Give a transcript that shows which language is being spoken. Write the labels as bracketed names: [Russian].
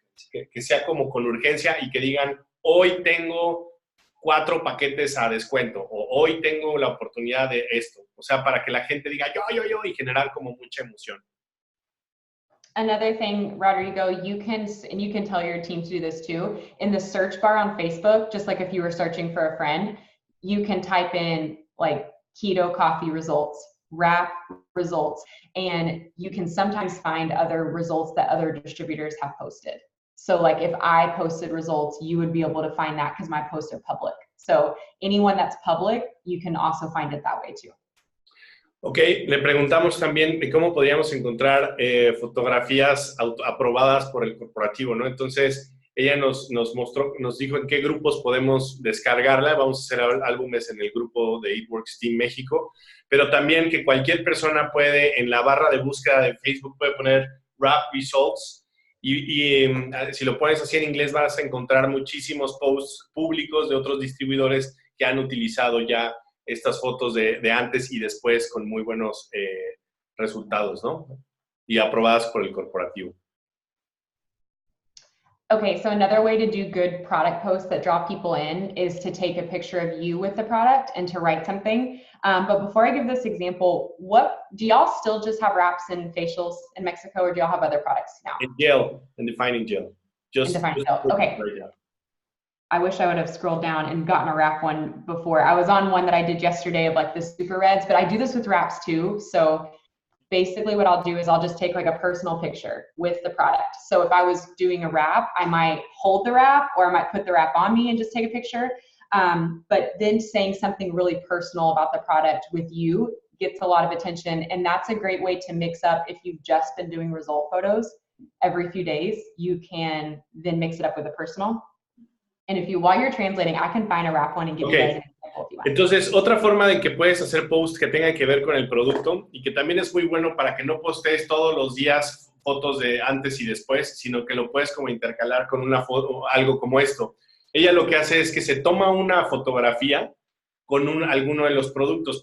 [Spanish] Que sea como con urgencia y que digan, hoy tengo 4 paquetes a descuento, o hoy tengo la oportunidad de esto. O sea, para que la gente diga yo, y generar como mucha emoción. [English] Another thing, Rodrigo, you can tell your team to do this too. In the search bar on Facebook, just like if you were searching for a friend, you can type in like keto coffee results, wrap results, and you can sometimes find other results that other distributors have posted. So like if I posted results, you would be able to find that because my posts are public. So anyone that's public, you can also find it that way too. [Spanish] Ok, le preguntamos también de cómo podríamos encontrar fotografías aprobadas por el corporativo, ¿no? Entonces, ella nos dijo en qué grupos podemos descargarla. Vamos a hacer álbumes en el grupo de It Works Team México, pero también que cualquier persona puede, en la barra de búsqueda de Facebook, puede poner Wrap Results. Y si lo pones así en inglés vas a encontrar muchísimos posts públicos de otros distribuidores que han utilizado ya estas fotos de antes y después con muy buenos resultados, ¿no? Y aprobadas por el corporativo. [English] Okay, so another way to do good product posts that draw people in is to take a picture of you with the product and to write something. But before I give this example, do y'all still just have wraps and facials in Mexico, or do y'all have other products now? In gel, in defining gel. In defining gel, okay. I wish I would have scrolled down and gotten a wrap one before. I was on one that I did yesterday of like the super reds, but I do this with wraps too. So basically what I'll do is I'll just take like a personal picture with the product. So if I was doing a wrap, I might hold the wrap or I might put the wrap on me and just take a picture. But then saying something really personal about the product with you gets a lot of attention. And that's a great way to mix up if you've just been doing result photos every few days, you can then mix it up with a personal. And if you, while you're translating, I can find a wrap one and give you guys an example if you want. [Spanish] Entonces, otra forma de que puedes hacer posts que tengan que ver con el producto y que también es muy bueno para que no postees todos los días fotos de antes y después, sino que lo puedes como intercalar con una foto, algo como esto. Ella lo que hace es que se toma una fotografía con alguno de los productos.